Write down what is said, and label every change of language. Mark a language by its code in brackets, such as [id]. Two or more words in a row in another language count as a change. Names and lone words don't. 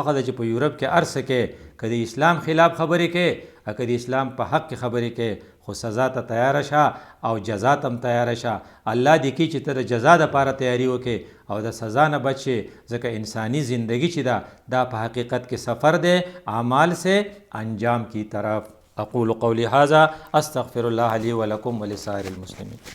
[ps] خوښه ده چې په یورپ کې هر څه کې که د اسلام خلاف خبرې کې که د اسلام په حق کې خبرې کې خو سزا ته تیاره شه او جزا ته هم تیاره شه الله دې کړي چې ته د جزا دپاره تیاري وکړې او د سزا نه بچ شې ځکه انساني زندگی چې ده دا په حقیقت کې سفر دی [ur] اعمال سے انجام کی طرف [ar] اقول قولی هذا استغفر الله لي ولكم ولسائر المسلمين